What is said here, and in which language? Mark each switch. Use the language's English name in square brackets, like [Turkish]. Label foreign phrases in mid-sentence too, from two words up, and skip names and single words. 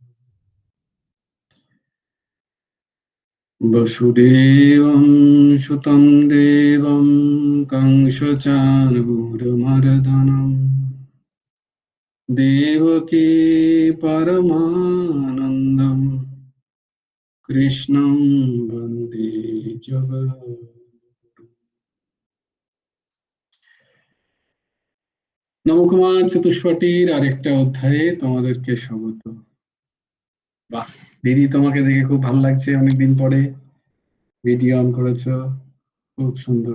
[Sanskrit] वसुदेवं सुतं देवं कंसचाणूरमर्दनम् देवकी परमानन्दम् कृष्णं वन्दे जगद्गुरुम्। [Bangla] নবকুমার চতুষ্পটির আরেকটা অধ্যায়ে তোমাদেরকে স্বাগত। বাহ দিদি, তোমাকে দেখে খুব ভালো লাগছে, অনেকদিন পরে ভিডিও অন করেছো, খুব সুন্দর।